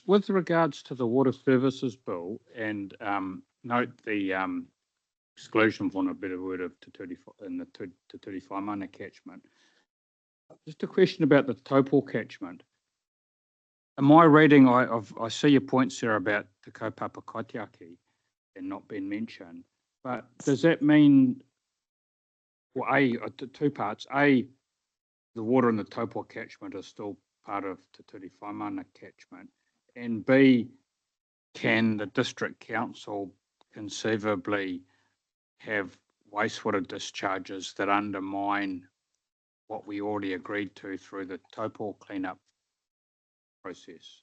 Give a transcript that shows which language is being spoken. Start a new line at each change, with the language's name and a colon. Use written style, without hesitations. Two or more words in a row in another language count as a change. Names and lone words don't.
English: With regards to the water services bill, and note the exclusion, for want of a better word, of Te 35 mana catchment. Just a question about the Taupo catchment. In my reading, I see your points there about the
Māori: kaupapa kaitiaki
English: and not being mentioned, but does that mean, well, two parts, the water in the Taupo catchment is still part of Te 35 mana catchment, and B, can the district council conceivably have wastewater discharges that undermine what we already agreed to through the Taupo cleanup process?